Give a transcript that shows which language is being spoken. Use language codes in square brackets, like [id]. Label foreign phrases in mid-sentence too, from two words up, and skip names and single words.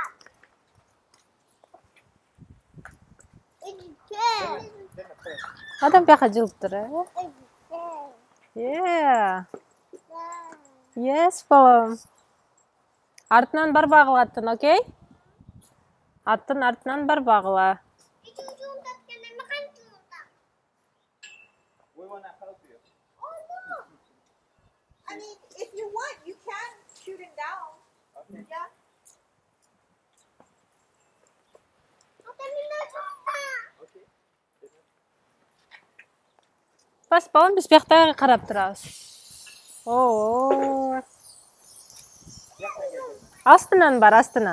[ky] Адам бияка жылып тур, [en] Yeah. Yes, [ky] балам. Артынан барбагыла аттын, окей? Аттын артынан барбагыла. [en] We wanna help you. Oh no. I mean, if you want, you can shoot him down. Okay. Yeah. Okay. [ky] Бас балам, биз бияктагы карап турабыз. Оо. Астынан бар, астынан.